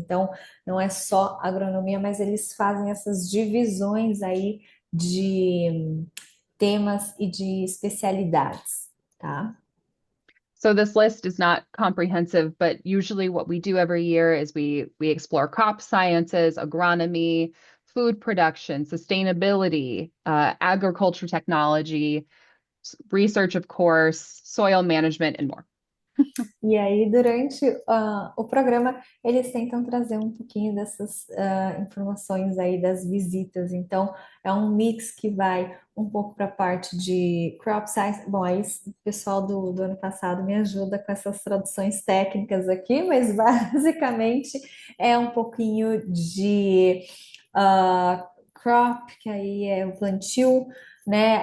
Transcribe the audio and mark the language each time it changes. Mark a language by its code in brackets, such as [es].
[pt] Então, não é só agronomia, mas eles fazem essas divisões aí de temas e de especialidades, tá? [en] So this list is not comprehensive, but usually what we do every year is we explore crop sciences, agronomy, food production, sustainability, agriculture technology, research, of course, soil management, and more. [pt] E aí, durante o programa, eles tentam trazer um pouquinho dessas informações aí das visitas. Então, é um mix que vai um pouco para a parte de crop science. Bom, aí o pessoal do ano passado me ajuda com essas traduções técnicas aqui, mas basicamente é um pouquinho de crop, que aí é o plantio, né?